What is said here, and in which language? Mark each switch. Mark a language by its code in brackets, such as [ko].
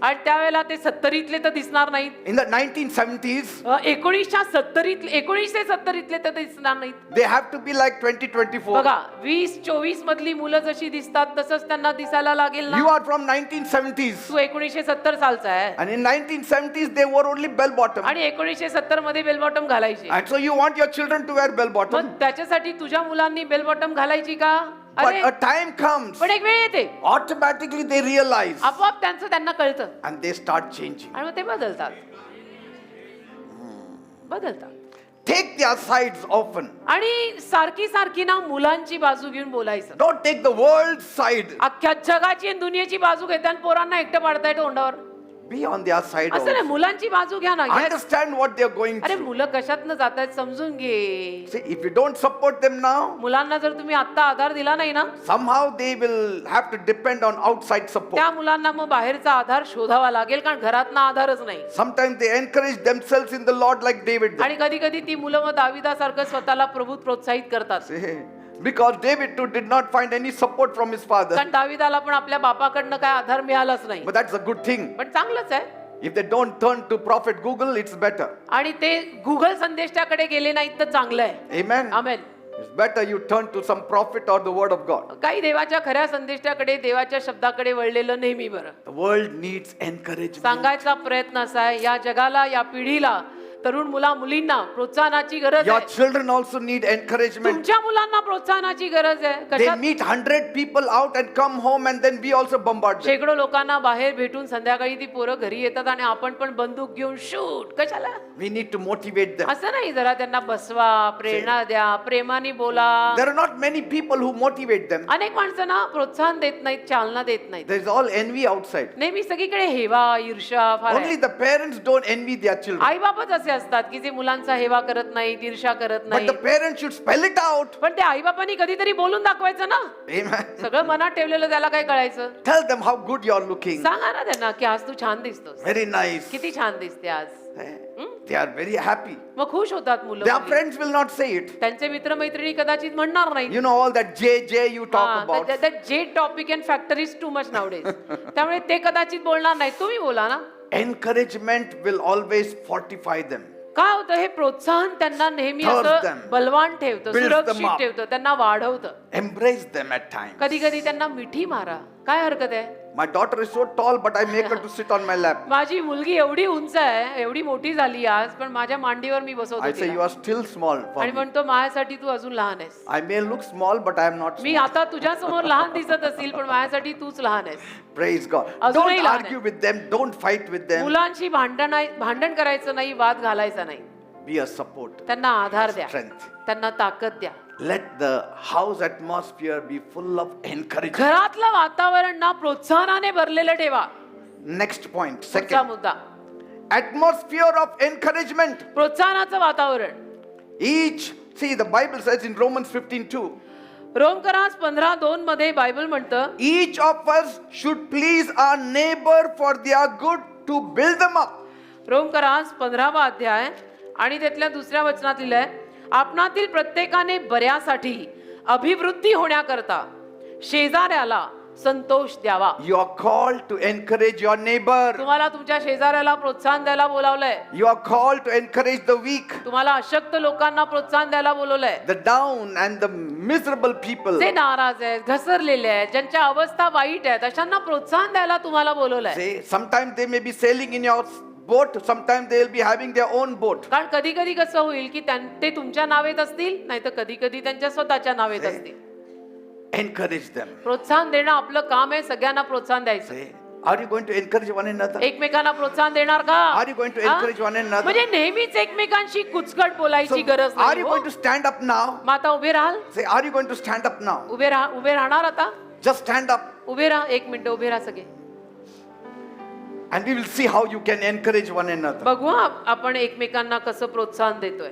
[mr] आणि त्यावेळेला ते 70तले तर दिसणार नाहीत. [en] In the 1970s, [mr] 1970तले तर दिसणार नाहीत. [en] they have to be like 2024. [mr] बघा 20-24 मधली मुलं जशी दिसतात तसंच त्यांना दिसायला लागेल [en] You [mr] ना. [en] are from 1970s. [mr] तू 1970 सालचा आहे [en] And in 1970s, they wore only bell bottom. [mr] आणि 1970 मध्ये बेल बॉटम घालायची. [en] And so you want your children to wear bell bottom. [mr] मग त्याच्यासाठी तुझ्या मुलांनी बेल बॉटम घालायची का? [en] But [mr] अरे [en] a time comes, [mr] पण एक वेळ येते, [en] automatically they realize [mr] आपोआप त्यांना कळतं [en] and they start changing. [mr] आणि मग ते बदलतात. बदलतात. [en] Take their sides often. [mr] आणि सारखी सारखी ना मुलांची बाजू घेऊन बोलायचं. [en] Don't take the world's side. [mr] अख्ख्या जगाची आणि दुनियेची बाजू घेतात आणि पोरांना एकटं पाडताय तोंडावर. [en] Be on their side [mr] असं नाही, [en] also. [mr] मुलांची बाजू घ्या ना. Yes. [en] Understand what they are going [mr] अरे [en] through. [mr] मुलं कशातनं जात आहेत समजून घे. [en] See, if you don't support them now, [mr] मुलांना जर तुम्ही आता आधार दिला नाही ना, [en] somehow they will have to depend on outside support. [mr] त्या मुलांना मग बाहेरचा आधार शोधावा लागेल, कारण घरातनं आधारच नाही. [en] Sometimes they encourage themselves in the Lord like David did. [mr] आणि कधी कधी ती मुलं मग दाविदासारखं स्वतःला प्रभूत प्रोत्साहित करतात. [en] See, because David too did not find any support from his father. [mr] कारण दाविदाला पण आपल्या बापाकडनं काय आधार मिळालाच नाही. [en] But that's a good thing. [mr] पण चांगलंच आहे. [en] If they don't turn to prophet Google, it's better. [mr] आणि ते गुगल संदेशाकडे गेले नाहीत तर चांगलं आहे. [en] Amen. [mr] Amen. [en] It's better you turn to some prophet or the word of God. [mr] काही देवाच्या खऱ्या संदेशाकडे, देवाच्या शब्दाकडे वळलेलं नेहमी बरं. [en] The world needs encouragement. [mr] सांगायचा प्रयत्न असा आहे, या जगाला, या पिढीला, तरुण मुलींना प्रोत्साहनाची गरज [en] Your [mr] आहे. [en] children also need encouragement. [mr] तुमच्या मुलांना प्रोत्साहनाची गरज आहे. [en] They [mr] कशात? [en] meet 100 people out and come home and then we also bombard them. [mr] शेकडो लोकांना बाहेर भेटून संध्याकाळी ती पोरं घरी येतात आणि आपण पण बंदूक घेऊन शूट. कशाला? [en] We need to motivate them. [mr] असं नाही, जरा त्यांना बसवा, प्रेरणा द्या, प्रेमाने बोला. [en] There are not many people who motivate them. [mr] अनेक माणसं ना प्रोत्साहन देत नाहीत, चालना देत नाहीत. [en] There is all envy outside. [mr] नेहमी सगळीकडे हेवा, ईर्ष्या फार [en] Only [mr] आहे. [en] the parents don't envy their children. [mr] आई बापच असे असतात की जे मुलांचा हेवा करत नाहीत, ईर्ष्या करत [en] But [mr] नाही. [en] the parents should spell it out. [mr] पण ते आई बापांनी कधीतरी बोलून दाखवायचं ना. [en] Amen. [mr] सगळं मनात ठेवलेलं त्याला काय कळायचं? [en] Tell them how good you are looking. [mr] सांगा ना त्यांना की आज तू छान दिसतोस, [en] Very nice. [mr] किती छान दिसते आज. [en] They are very happy. [mr] मग खुश होतात मुलं. [en] Their [mr] मुली. [en] friends will not say it. [mr] त्यांचे मित्र मैत्रिणी कदाचित म्हणणार नाही. [en] You know all that JJ you talk about. जे topic and factor is too much nowadays. [mr] त्यामुळे ते कदाचित बोलणार नाही. तुम्ही बोला ना. [en] Encouragement will always fortify them. [mr] काय होतं, हे प्रोत्साहन त्यांना नेहमी [en] Stirs [mr] असं [en] them. [mr] बलवान ठेवतं, [en] Builds them [mr] सुरक्षित [en] up. [mr] ठेवतं, त्यांना वाढवतं. [en] Embrace them at times. [mr] कधी कधी त्यांना मिठी मारा, काय हरकत आहे? [en] My daughter is so tall, but I make her to sit on my lap. [mr] माझी मुलगी एवढी उंच आहे, एवढी मोठी झाली आज, पण माझ्या मांडीवर मी बसवतो [en] I say you [mr] तिला. [en] are still small for [mr] आणि [en] me. [mr] म्हणतो माझ्यासाठी तू अजून लहान आहेस. [en] I may look small, but I am not [mr] मी [en] small. [mr] आता तुझ्या समोर लहान दिसत असेल, पण माझ्यासाठी तूच लहान आहेस. [en] Praise God. [mr] अजूनही [en] Don't [mr] लहान [en] argue [mr] आहे. [en] with them. Don't fight with them. [mr] मुलांशी भांडण करायचं नाही, वाद घालायचा नाही. [en] Be a support. [mr] त्यांना आधार द्या, [en] Strength. [mr] त्यांना ताकद द्या. [en] Let the house atmosphere be full of encouragement. [mr] घरातलं वातावरण ना प्रोत्साहनाने भरलेलं ठेवा. [en] Next point. [mr] पुढचा [en] Second. [mr] मुद्दा, [en] Atmosphere of encouragement. [mr] प्रोत्साहनाचं वातावरण. [en] Each, see, the Bible says in Romans 15:2, [mr] रोमकरास 15:2 मध्ये बायबल म्हणतं, [en] each of us should please our neighbor for their good to build them up. [mr] रोमकरास 15वा अध्याय आणि त्यातल्या दुसऱ्या वचनात लिहिलंय, आपणातील प्रत्येकाने बऱ्यासाठी अभिवृद्धी होण्याकरता शेजाऱ्याला संतोष द्यावा. [en] You are called to encourage your neighbor. [mr] तुम्हाला तुमच्या शेजाऱ्याला प्रोत्साहन द्यायला बोलावलंय. [en] You are called to encourage the weak, [mr] तुम्हाला अशक्त लोकांना प्रोत्साहन द्यायला बोलवलंय. [en] the down and the miserable people. [mr] जे नाराज आहेत, घसरलेले आहेत, ज्यांच्या अवस्था वाईट आहेत, अशांना प्रोत्साहन द्यायला तुम्हाला बोलवलंय. [en] Say, sometimes they may be sailing in your boat, sometimes they will be having their own boat. [mr] कारण कधी कधी कसं होईल की ते तुमच्या नावेत असतील, नाही तर कधी कधी त्यांच्या स्वतःच्या नावेत असतील. [en] encourage them. [mr] प्रोत्साहन देणं आपलं काम आहे, सगळ्यांना प्रोत्साहन द्यायचं. [en] Say, are you going to encourage one another? [mr] एकमेकांना प्रोत्साहन देणार का? [en] Are you going to [mr] हा? [en] encourage one another? [mr] म्हणजे नेहमीच एकमेकांशी कुचकट [en] So, [mr] बोलायची गरज [en] are [mr] नाही [en] you [mr] हो. [en] going to stand up now? [mr] मग आता उभे राहाल? [en] Say, are you going to stand up now? [mr] उभे राहणार आता? [en] Just stand up [mr] उभे राहा, एक मिनिट उभे राहा सगळे. [en] and we will see how you can encourage one another. [mr] बघू हा, आपण एकमेकांना कसं प्रोत्साहन देतोय.